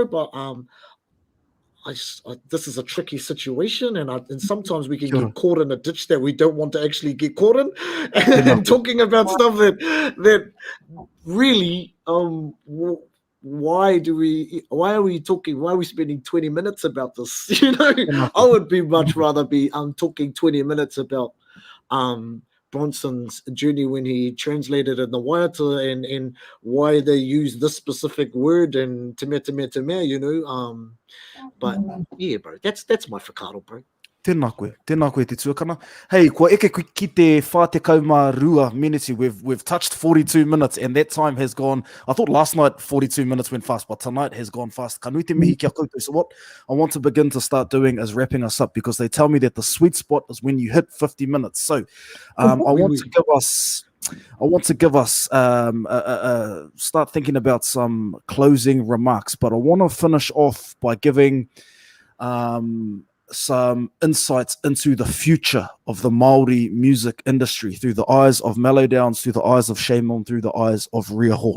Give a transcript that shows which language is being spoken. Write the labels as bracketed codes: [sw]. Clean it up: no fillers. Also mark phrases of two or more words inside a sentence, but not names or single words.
[en] But this is a tricky situation, and sometimes we can get caught in a ditch that we don't want to actually get caught in, and talking about stuff that really why are we spending 20 minutes about this? You know, I would be much rather be talking 20 minutes about Bronson's journey when he translated in the Waiata and why they use this specific word and [mi] te mea, [en] you know. But yeah, bro, that's my whakaaro, bro. [mi] Tēnā koe te tuakana. Hey, kua eke ki te 42 minutes. [en] We've touched 42 minutes, and that time has gone. I thought last night 42 minutes went fast, but tonight has gone fast. [mi] Ka nui te mihi kia koutou. [en] So what I want to begin to start doing is wrapping us up, because they tell me that the sweet spot is when you hit 50 minutes. So I want to give us start thinking about some closing remarks, but I want to finish off by giving some insights into the future of the Māori music industry through the eyes of Melodownz, through the eyes of Chey Milne, through the eyes of Ria Hall.